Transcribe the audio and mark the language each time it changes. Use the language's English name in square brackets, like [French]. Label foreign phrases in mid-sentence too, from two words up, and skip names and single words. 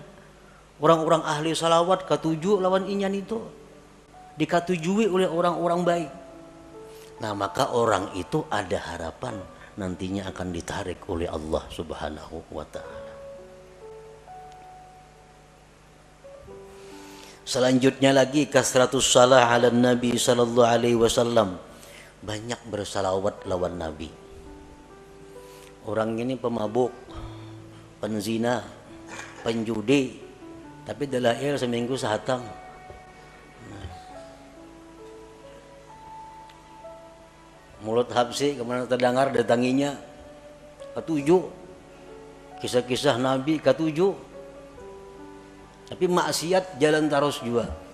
[Banjar] Orang-orang ahli salawat katuju lawan inyan itu, dikatujui oleh orang-orang baik. Nah, maka orang itu ada harapan nantinya akan ditarik oleh Allah [Arabic] سبحانه وتعالى. Selanjutnya lagi, كثرة الصلاة على النبي صلى الله عليه وسلم. [Banjar] Banyak bersalawat lawan Nabi. Orang ini pemabuk, penzina, penjudi, tapi dalail seminggu sehatam. Mulut habsi kemana terdengar datanginya, ketujuh kisah-kisah Nabi ketujuh, tapi maksiat jalan terus juga.